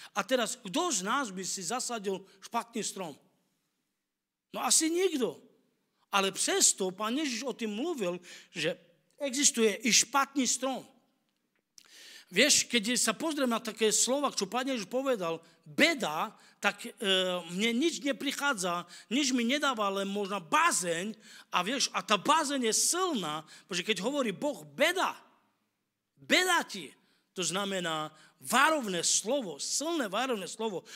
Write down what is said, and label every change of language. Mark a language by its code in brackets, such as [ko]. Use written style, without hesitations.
[sk] A teraz, kto z nás by si zasadil špatný strom? No asi nikto. [cs] Ale přesto pán Ježiš o tým mluvil, že existuje i špatný strom. [sk] Vieš, keď sa pozriem na také slova, čo pán Ježiš povedal, beda, tak mne nič neprichádza, nič mi nedáva, len možno bázeň, a vieš, a tá bázeň je silná, pretože keď hovorí Boh beda ti, to znamená varovné slovo, silné varovné slovo.